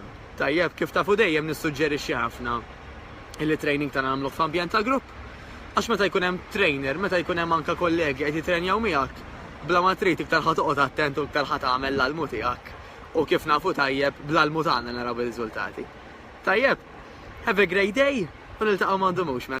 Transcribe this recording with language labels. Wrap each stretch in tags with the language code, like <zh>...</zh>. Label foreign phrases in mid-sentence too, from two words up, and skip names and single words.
<mt>Tajjeb kif tafu dejjem nissuġġerixxi ħafna illi training ta' nagħmluh f'ambjent ta' grupp. Għax meta jkun hemm trainer, meta jkun hemm anke kollegi qed jitrenjaw miegħek, bla ma trid iktar ħa toqgħod attent u iktar ħa tagħmel l-almu tiegħek. U kif nafu tajjeb bl-almu tagħna naraw ir-riżultati. Tajjeb,</mt> <en>have a great day</en> <mt>u niltaqgħu m'għandhomux.</mt>